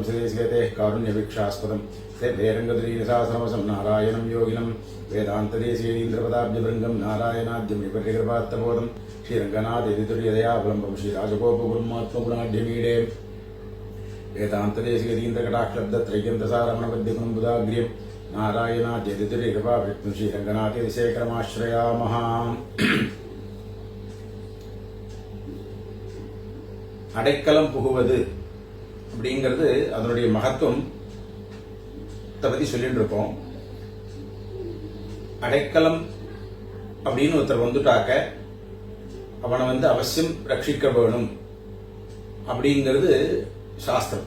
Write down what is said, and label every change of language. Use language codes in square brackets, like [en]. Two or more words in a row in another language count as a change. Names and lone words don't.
[sa] श्रीदेशिकेतेः कारुण्यवीक्षास्पदं श्रीभैरङ्गद्रीनिशासनवसं नारायणं योगिनं वेदान्तदेशिकेन्द्रपदाब्जभृङ्गं नारायणाद्यं निपट्यकृपात्तबोधं श्रीरङ्गनाथयदितुर्यदयावलम्बं श्रीराजगोपगुरुमात्मगुणाढ्यमीडे वेदान्तदेशिकदीन्द्रकटाक्षलब्धत्रय्यन्तसारमणपद्यगुणं बुधाग्र्यं नारायणाद्यदितुर्यकृपाभिक्तं श्रीरङ्गनाथयदिशेखरमाश्रयामः। [ta] அடைக்கலம் புகுவது அப்படிங்கிறது அதனுடைய மகத்துவம் பத்தி சொல்லிட்டு இருக்கோம். அடைக்கலம் அப்படின்னு ஒருத்தர் வந்துட்டாக்க அவனை அவசியம் ரட்சிக்க வேணும் அப்படிங்கிறது சாஸ்திரம்.